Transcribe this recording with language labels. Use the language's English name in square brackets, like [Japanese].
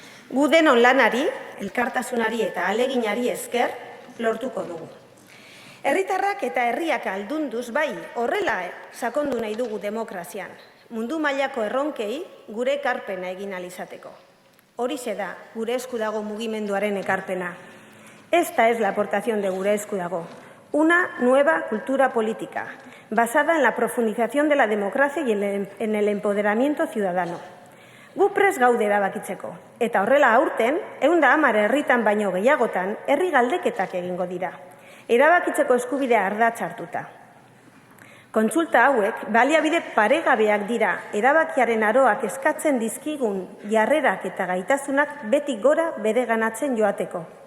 [Basque] Gu denon lanari, elkartasunari eta aleginari esker lortuko dugu. Herritarrak eta herriak aldunduz bai horrela sakondu nahi dugu demokrazian. Mundu mailako erronkei gure ekarpena egin ahal izateko. Horixe da gure esku dago mugimenduaren ekarpena. [Spanish] Esta es la aportación de gure esku dago. Una nueva cultura política, basada en la profundización de la democracia y en el empoderamiento ciudadano. [Basque] Gu prest gaude erabakitzeko, eta horrela aurten, 110 herritan baino gehiagotan, herri galdeketak egingo dira. Erabakitzeko eskubidea ardatz hartuta. Kontsulta hauek, baliabide paregabeak dira, erabakiaren aroak eskatzen dizkigun jarrerak eta gaitasunak beti gora bereganatzen joateko.